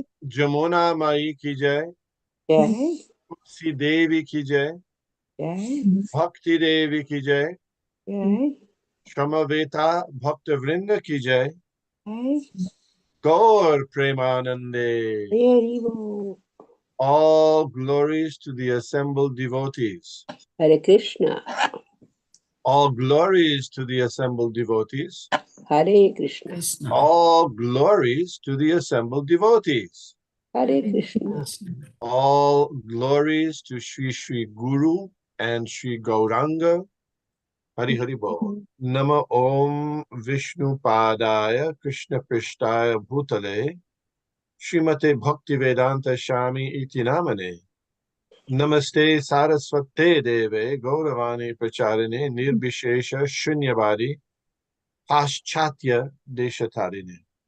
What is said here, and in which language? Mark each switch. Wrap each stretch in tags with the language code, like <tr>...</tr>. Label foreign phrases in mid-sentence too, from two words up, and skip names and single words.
<hi>जमुना माई की जय। जय तुलसी देवी की जय। जय भक्ति देवी की जय। जय समवेता भक्त वृंद की जय। जय गौर प्रेमानंदे। हरि बोल।</hi> <en>All glories to the assembled devotees. Hare Krishna. All glories to the assembled devotees. Hare Krishna. All glories to the assembled devotees. Hare Krishna. All glories to Sri Sri Guru and Sri Gauranga. Hari Hari Bol.</en> <sa>नमः ॐ विष्णुपादाय कृष्णप्रेष्ठाय भूतले श्रीमते भक्तिवेदान्त स्वामिन् इति नामिने. नमस्ते सरस्वते देवे गौरवाणी प्रचारिणे निर्विशेष शून्यवादि पाश्चात्य देशतारिणे.</sa>